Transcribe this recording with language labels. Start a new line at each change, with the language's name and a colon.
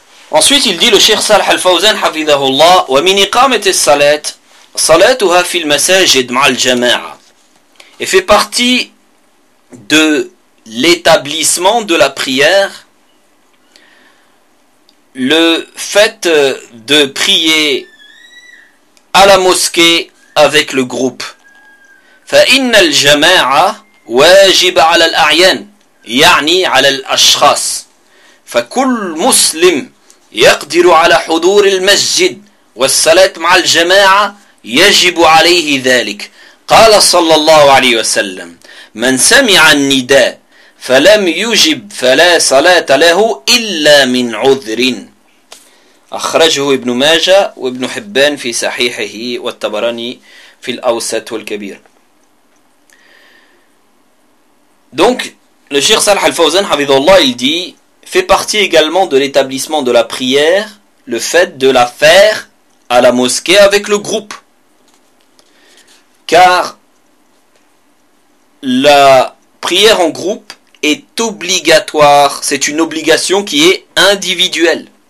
French: Ensuite, il dit le Cheikh Salah al-Fawzan, hafidhahullah,
Arabic: wa min iqamati as-salat, salatuha fil masajid ma al-jama'a.
French: Et fait partie de l'établissement de la prière le fait de prier à la mosquée avec le groupe.
Arabic: Fa inna al-jama'a واجب على الأعيان يعني على الأشخاص فكل مسلم يقدر على حضور المسجد والصلاة مع الجماعة يجب عليه ذلك. قال صلى الله عليه وسلم: من سمع النداء فلم يجب فلا صلاة له إلا من عذر. أخرجه ابن ماجة وابن حبان في صحيحه والطبراني في الأوسط والكبير.
French: Donc, le Cheikh Salah Al-Fawzan, Hafidhullah, il dit, fait partie également de l'établissement de la prière, le fait de la faire à la mosquée avec le groupe. Car la prière en groupe est obligatoire, c'est une obligation qui est individuelle.